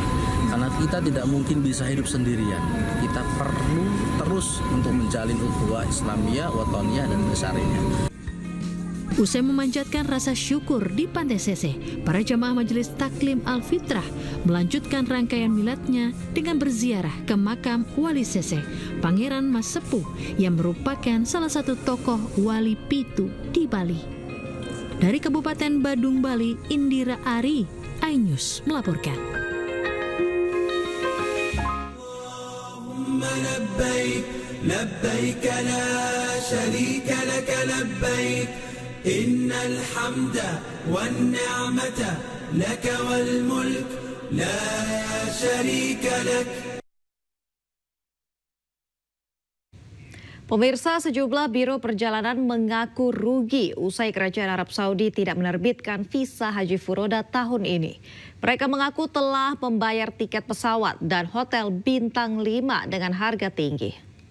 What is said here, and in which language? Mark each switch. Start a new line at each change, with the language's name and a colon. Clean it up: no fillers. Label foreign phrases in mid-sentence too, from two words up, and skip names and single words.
Indonesian: Karena kita tidak mungkin bisa hidup sendirian. Kita perlu terus untuk menjalin ukhuwah Islamiyah, Watoniyah, dan Syariah. Usai memanjatkan rasa syukur di Pantai Seseh, para jamaah Majelis Taklim Al-Fitrah melanjutkan rangkaian miladnya dengan berziarah ke makam Wali Seseh, Pangeran Mas Sepuh, yang merupakan salah satu tokoh wali Pitu di Bali. Dari Kabupaten Badung, Bali, Indira Ari, iNews melaporkan.
Arabic: لبيك لا شريك لك لبيك إن الحمد والنعمة لك والملك لا شريك لك.
Indonesian: Pemirsa, sejumlah biro perjalanan mengaku rugi usai Kerajaan Arab Saudi tidak menerbitkan visa Haji Furoda tahun ini. Mereka mengaku telah membayar tiket pesawat dan hotel bintang 5 dengan harga tinggi.